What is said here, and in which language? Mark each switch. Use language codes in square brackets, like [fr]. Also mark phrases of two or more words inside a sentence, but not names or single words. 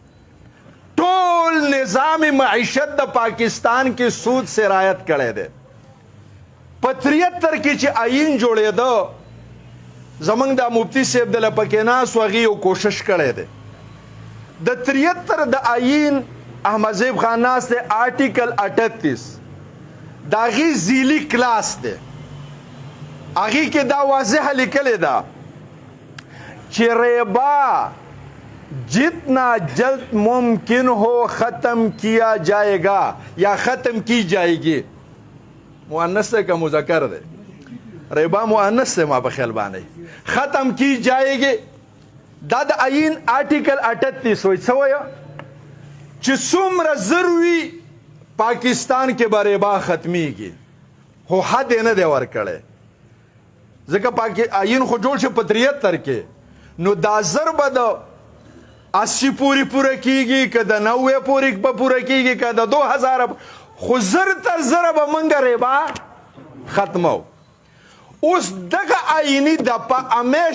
[ps] ټول نظام معیشت د پاکستان کې سود سرایت کړی دی په 73 کې چې آیین جوړېده زمونږ دا مفتی صاحب د لپکې ناست و هغې یو کوشش کړی دی د 73 د آیین احمد زیب خان ناست دی آرټیکل 38 د هغې ذیلي کلاس دی هغې کې دا واضحه لیکلې ده چې [ur] ربا جتنا جلد ممکن ہو ختم کیا جائے گا یا ختم کی جائے گی مؤنث ہے کا مذکر ہے ربا مؤنث ہے [ps] ما په خیال باندې [ur] ختم کی جائے گی [ps] دا د آیین آرټیکل 38 وایي څه وایي چې څومره زر وي پاکستان کې به ربا ختمیږي خو حد یې نه دی ورکړی ځکه آیین خو جوړ شو په 73 کې نو دا زر به د 80 پورې پوره کیږي که د 90 پورې به پوره کیږي که د 2000 خو زر تر زره به موږ ربا ختمو اوس دغه آییني د همیش